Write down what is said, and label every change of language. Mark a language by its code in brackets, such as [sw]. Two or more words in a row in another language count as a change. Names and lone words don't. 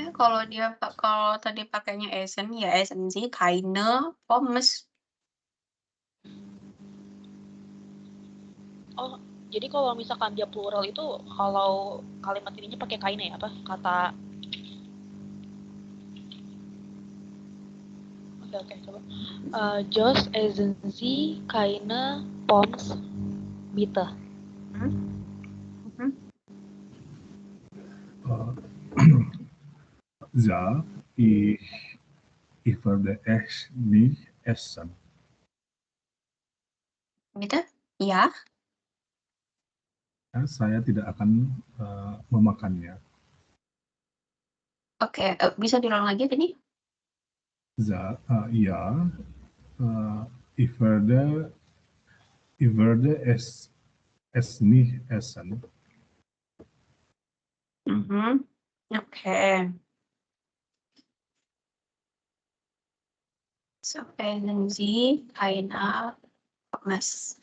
[id] Kalau tadi pakainya Essen, ya Essen sih, [de] keine, Pommes. [id] Oh, jadi kalau misalkan dia plural itu kalau kalimat ininya pakai keine ya, apa? Kata Oke, coba. [de] Jos essen Sie keine Pommes bitte? Ja, ich werde es nicht essen. [id] Gitu? Ya. Ya, saya tidak akan memakannya. Oke, bisa diulang lagi tadi? [de] Ja, ja, ich werde es nicht essen. [id] Oke. [de] So, essen Sie keine Pommes.